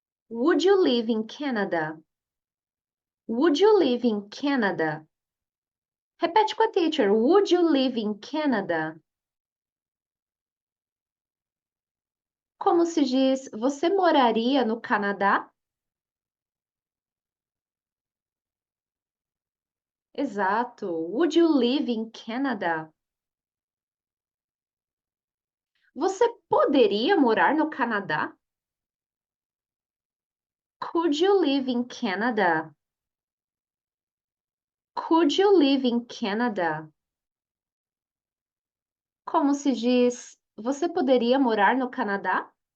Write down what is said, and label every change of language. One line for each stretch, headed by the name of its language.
English: Would you live in Canada? Would you live in Canada?
Portuguese: Repete com a teacher.
English: Would you live in Canada?
Portuguese: Como se diz, você moraria no Canadá? Exato.
English: Would you live in Canada?
Portuguese: Você poderia morar no Canadá?
English: Could you live in Canada? Could you live in Canada?
Portuguese: Como se diz, você poderia morar no Canadá?